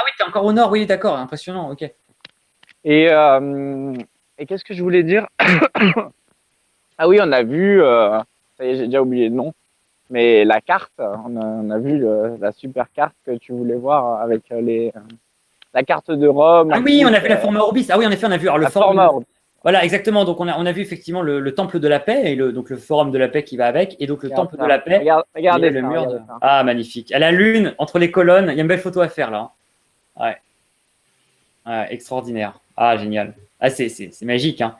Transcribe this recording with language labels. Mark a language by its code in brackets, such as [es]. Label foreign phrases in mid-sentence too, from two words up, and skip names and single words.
[fr] Ah oui, t'es encore au nord, oui, d'accord, impressionnant, ok. Et qu'est-ce que je voulais dire? Ah oui, on a vu, ça y est, j'ai déjà oublié le nom, mais la carte, on a vu la super carte que tu voulais voir avec la carte de Rome. Ah oui, on a fait la forma orbis. Ah oui, en effet, on a vu alors, le la forum. forma orbis. Voilà, exactement. Donc, on a vu effectivement le temple de la paix et donc le forum de la paix qui va avec. Et donc, le temple de la paix. Regardez le ça, mur. regardez ça. Ah, magnifique. À la lune, entre les colonnes, il y a une belle photo à faire là. Ouais. Ouais, extraordinaire. Ah, génial. Ah, c'est magique. Hein.